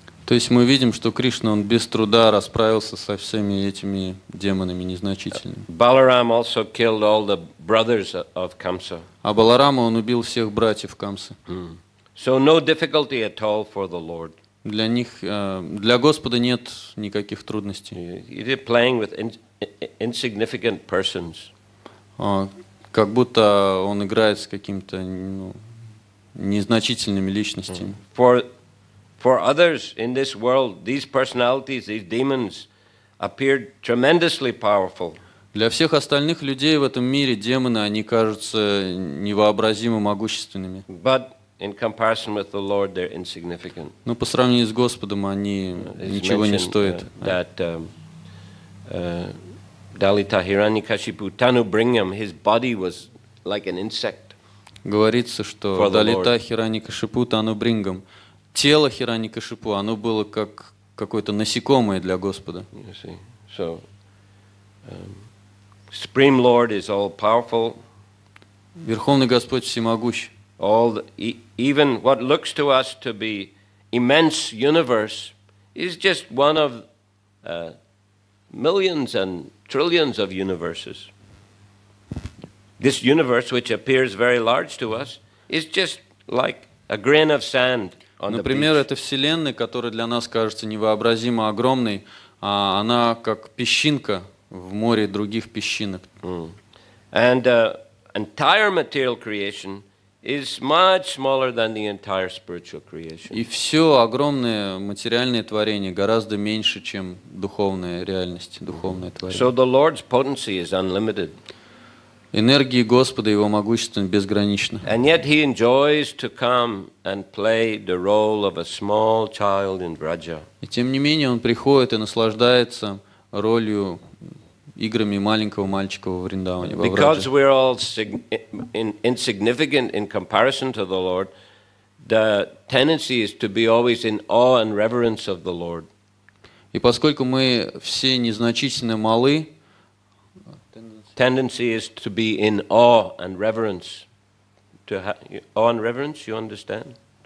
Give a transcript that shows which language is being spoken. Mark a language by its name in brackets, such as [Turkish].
[Russian] То есть мы видим, что Кришна, он без труда расправился со всеми этими демонами незначительными. [English] Balaram also killed all the brothers of Kamsa. [Russian] А Баларама, он убил всех братьев Камсы. [English] So no difficulty at all for the Lord. [Russian] Для них, для Господа нет никаких трудностей. [English] You're playing with insignificant persons. [Russian] Как будто он играет с какими-то незначительными личностями. [English] For others in this world, these personalities, these demons, appeared tremendously powerful. [Russian] Для всех остальных людей в этом мире демоны, они кажутся невообразимо могущественными. [English] But in comparison with the Lord, they're insignificant. [Russian] Но по сравнению с Господом они ничего не стоят. [English] That Dalita Hiranyakashipu Tanubringyam, his body was like an insect. [Russian] Говорится, что Далита Хираникашипу Танубрингам, тело Хираникашипу, оно было как какое-то насекомое для Господа. [English] So, Supreme Lord is all powerful. [Russian] Верховный Господь всемогущ. [English] Even what looks to us to be immense universe is just one of millions and trillions of universes. This universe, which appears very large to us, is just like a grain of sand on the beach. [Russian] Например, эта Вселенная, которая для нас кажется невообразимо огромной, она как песчинка в море других песчинок. [English] And entire material creation is much smaller than the entire spiritual creation. [Russian] И все огромное материальное творение гораздо меньше, чем духовная реальность, духовное творение. [English] So the Lord's potency is unlimited. [Russian] Энергии Господа, Его могущество безгранично. [English] And yet He enjoys to come and play the role of a small child in Vraja. [Russian] И тем не менее Он приходит и наслаждается ролью, играми маленького мальчика во Вриндаване. [English] Because we're all insignificant in comparison to the Lord, the tendency is to be always in awe and reverence of the Lord. [Russian] И поскольку мы все незначительно малы, [English] tendency is to be in awe and reverence. Awe and reverence, you understand?